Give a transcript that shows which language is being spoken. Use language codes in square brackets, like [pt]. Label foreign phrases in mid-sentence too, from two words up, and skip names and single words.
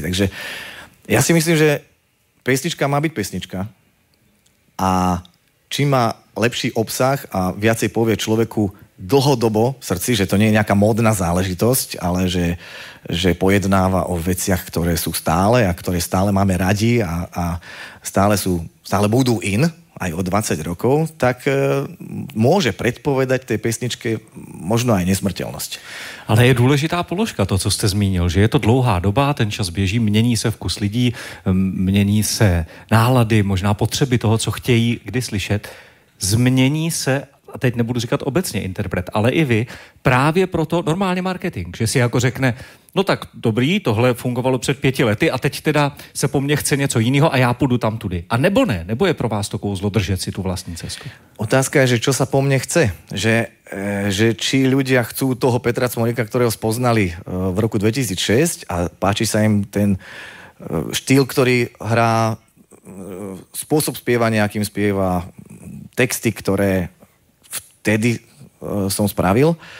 [sk] Takže ja si myslím, že pesnička má byť pesnička a čím má lepší obsah a viacej povie človeku dlhodobo v srdci, že to nie je nejaká módna záležitosť, ale že pojednáva o veciach, ktoré sú stále a ktoré stále máme radi a stále budú in, aj o 20 rokov, tak môže predpovedať tej pesničke možno aj nesmrteľnosť. [cs] Ale je důležitá položka to, co jste zmínil, že je to dlouhá doba, ten čas běží, mění se vkus lidí, mění se nálady, možná potřeby toho, co chtějí kdy slyšet. Změní se, a teď nebudu říkat obecně interpret, ale i vy, právě proto normálně marketing, že si jako řekne, no tak dobrý, tohle fungovalo před 5 lety a teď teda se po mně chce něco jiného a já půjdu tam tudy. A nebo ne? Nebo je pro vás to kouzlo držet si tu vlastní cestu? [sk] Otázka je, že čo sa po mne chce. Že či ľudia chcú toho Petra Cmorika, ktorého spoznali v roku 2006 a páči sa im ten štýl, ktorý hrá, spôsob spievania, akým spieva, texty, ktoré vtedy som spravil.